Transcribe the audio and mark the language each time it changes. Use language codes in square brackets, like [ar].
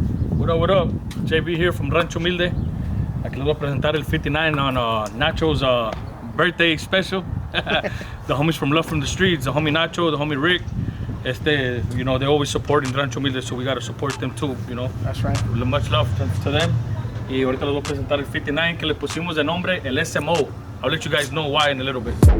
[en] What up, what up? JB here from Rancho Humilde. [es] Aquí les voy a presentar el 59 [en] on Nacho's birthday special. The homies from Love from the Streets, the homie Nacho, the homie Rick. You know, they always support in Rancho Humilde, so we gotta support them too, you know. That's right. Much love to them. [es] Y ahorita les voy a presentar el 59 que le pusimos de nombre el S.M.O. [en] I'll let you guys know why in a little bit.